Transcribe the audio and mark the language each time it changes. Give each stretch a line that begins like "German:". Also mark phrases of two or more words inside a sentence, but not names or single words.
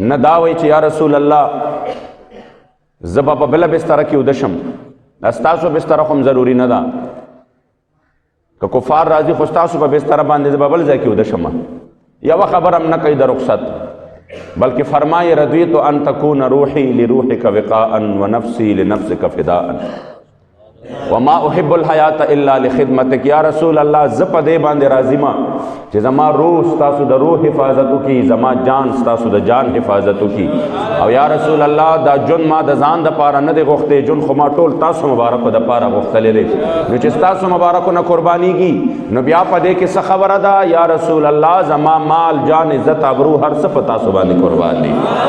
Pashto: نه دا وایي چې
Arabic: یا رسول الله
Pashto: زه به په بله بستره کې وده شم، دا ستاسو بستره خو هم ضروري نه ده، که کفار راځي خو ستاسو په بستره باندې زه به بل ځای کې وده شم. یوه خبر هم نه کوي د رخصت، بلکې فرمایي
Arabic: رضیت ان تکون روحی لروحک وقاء ونفسی لنفسک فداء وما احب الحیات الا لخدمتک. یا رسول الله
Pashto: زه په دې باندې راضي ما چې زما روح ستاسو د روح حفاظت وکړي، زما جان ستاسو د جان حفاظت وکړي. او
Arabic: یا رسول الله
Pashto: دا جون ما د ځان دپاره نه دی غوښتی، جون خو ما ټول تاسو مبارکو دپاره غوښتلی دی، نو چې ستاسو مبارکو نه قربانیږي نو بیا په دې کې څه خبره ده
Arabic: یا رسول الله
Pashto: زما مال جان عزت ابرو هر څه په تاسو باندې قربان دي.